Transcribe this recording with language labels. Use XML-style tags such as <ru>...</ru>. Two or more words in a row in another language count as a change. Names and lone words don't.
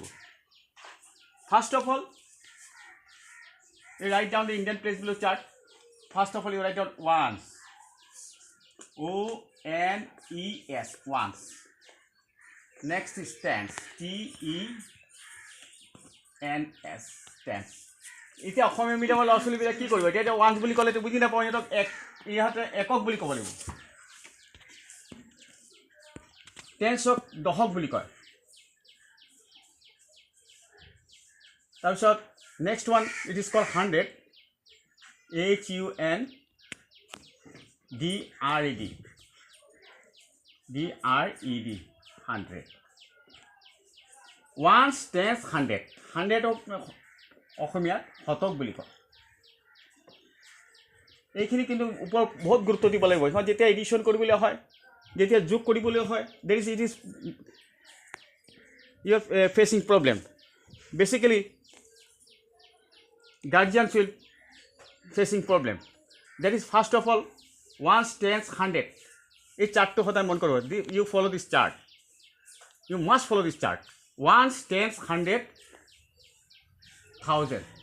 <en>First of all, you write down the Indian place value chart. First of all, you write down ones, ONES, ones. Next is tens, TENS, tens.</en> <as>এতিয়া অসমীয়া মিডিয়ামৰ ল'ৰা ছোৱালীবিলাক কি কৰিব, এতিয়া ওৱান্স বুলি ক'লেতো বুজি নাপাওঁ, ইহঁতক ইহঁতে একক বুলি ক'ব লাগিব। টেন্সক দশক বুলি কয়।</as> <en>তাৰপিছত next one it is called 100, HUNDRED, 100.</en> <as>ওৱান্স, টেন্স, 100, 100ক অসমীয়াত শতক বুলি কয়। এইখিনি কিন্তু ওপৰত বহুত গুৰুত্ব দিব লাগিব। সিহঁত যেতিয়া এডিশ্যন কৰিবলৈ হয়, যেতিয়া যোগ কৰিবলৈ হয়,</as> <en>it is you are facing problem. বেচিকেলি guardians will facing problem. That is, first of all, ones, tens, 100.</en> <as>এই চার্টটো সদায় মন করব।</as> <en>You follow this chart. You must follow this chart. Ones, tens, 100, 1000.</en>